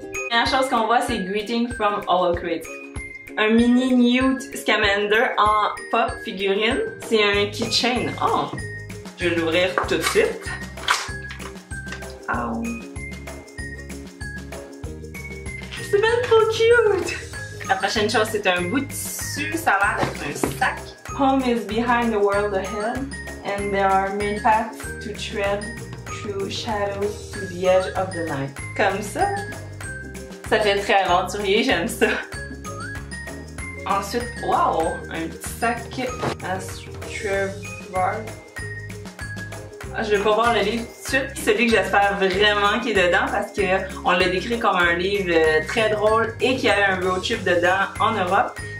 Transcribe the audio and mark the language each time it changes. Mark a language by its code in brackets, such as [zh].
[fr] La première chose qu'on voit, c'est Greeting from OWL Crate. Un mini Newt Scamander en pop figurine. C'est un keychain. Oh! Je vais l'ouvrir tout de suite. Oh. C'est même trop cute! La prochaine chose, c'est un bout de tissu. Ça a l'air d'être un sac. [en] Home is behind the world ahead, and there are many paths to tread through shadows to the edge of the night. [fr] Comme ça. Ça fait très aventurier, j'aime ça. Ensuite, wow! Un petit sac à Strevard. Je vais pas voir le livre tout de suite. Celui que j'espère vraiment qu'il est dedans parce qu'on l'a décrit comme un livre très drôle et qu'il y avait un road trip dedans en Europe.